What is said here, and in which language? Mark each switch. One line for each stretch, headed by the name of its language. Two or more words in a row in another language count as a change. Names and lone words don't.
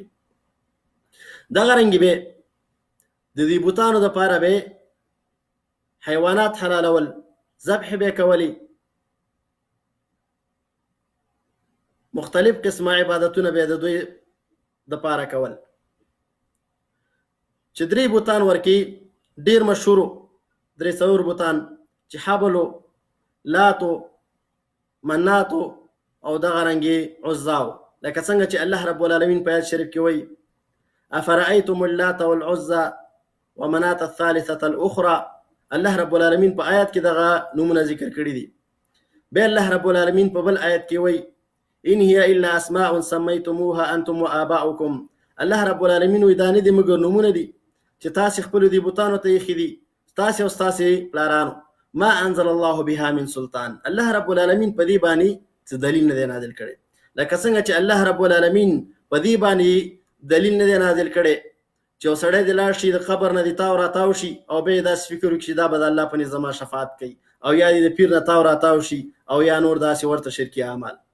Pashto: دغه رنګې به د دې بوتانو دپاره به حیوانات حلالول، ذبح به کولی، مختلف قسمه عبادتونه به د دوی دپاره کول. چې 3 بوتان ورکی ډیر مشهورو 3 بوتان چې حبلو، لاتو، مناتو او دغه رنګې عزاو، لکه څنګه چې الله رب العالمین په آیت شریف کې وایي
Arabic: افرأیتم اللات والعزى ومنات الثالثة الأخرى.
Pashto: الله رب العالمین په آیت کې دغه نومونه ذکر کړي دي. بیا الله رب العالمین په بل آیت کې وایي
Arabic: ان هي الا اسماء سميتموها انتم وآباؤكم.
Pashto: الله رب العالمین وایي دا نه دي مګر نومونه دي چې تاسې خپلو دې بوتانو ته ایښي دي، تاسې او ستاسې پلارانو.
Arabic: ما انزل الله بها من سلطان.
Pashto: الله رب العالمین په دې باندې څه دلیل نه دی نازل کړی. لکه څنګه چې الله رب العالمین په دې باندې دلیل نه دی نازل کړی چې یو سړی دې لاړ شي د قبر نه دې تاو راتاو شي او بیا یې داسې فکر وکړي چې دا به د الله په نیز زما شفاعت کوي، او یا دې د پیر نه تاو راتاو شي او یا نور داسې ورته شرکي اعمال.